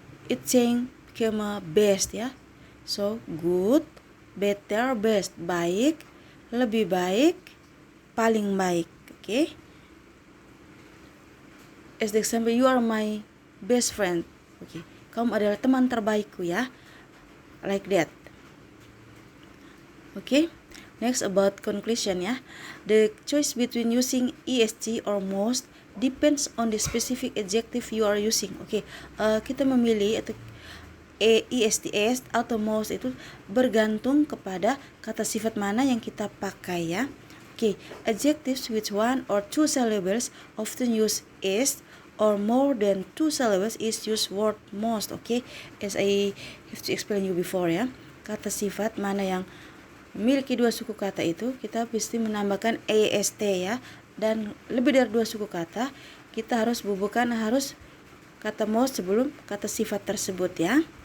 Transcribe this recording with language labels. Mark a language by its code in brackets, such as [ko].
[en] It saying become a best ya. So good, better, best, [id] baik, lebih baik, paling baik. [en] Okay. As the example, you are my best friend. [id] Okay, kamu adalah teman terbaikku ya. [en] Like that. Okay. Next about conclusion ya. The choice between using est or most depends on the specific adjective you are using. [id] Oke, kita memilih atau est atau most itu bergantung kepada kata sifat mana yang kita pakai ya. [en] Oke, adjectives with one or two syllables often use est, or more than two syllables is use word most. Oke, as I have to explain you before ya. [id] Kata sifat mana yang memiliki dua suku kata itu kita pasti menambahkan est ya, dan lebih dari dua suku kata kita harus bubuhkan kata most sebelum kata sifat tersebut ya.